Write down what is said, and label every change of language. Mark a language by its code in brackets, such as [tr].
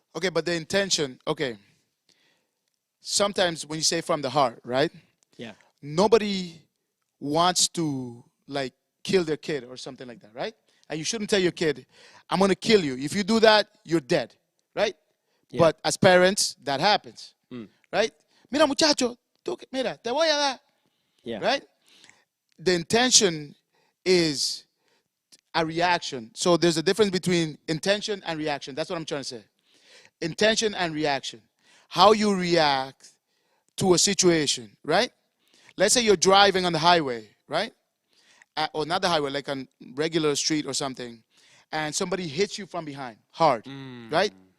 [en] Okay, but the intention, okay. Sometimes when you say from the heart, right? Yeah. Nobody wants to, like, kill their kid or something like that, right? And you shouldn't tell your kid, I'm going to kill you. If you do that, you're dead, right? Yeah. But as parents, that happens, right? [es] Mira, muchacho, mira, te voy a dar. [en] Yeah. Right? The intention is a reaction. So there's a difference between intention and reaction. That's what I'm trying to say. Intention and reaction. How you react to a situation, right? Let's say you're driving on the highway, right? Or not the highway, like on regular street or something, and somebody hits you from behind hard, right?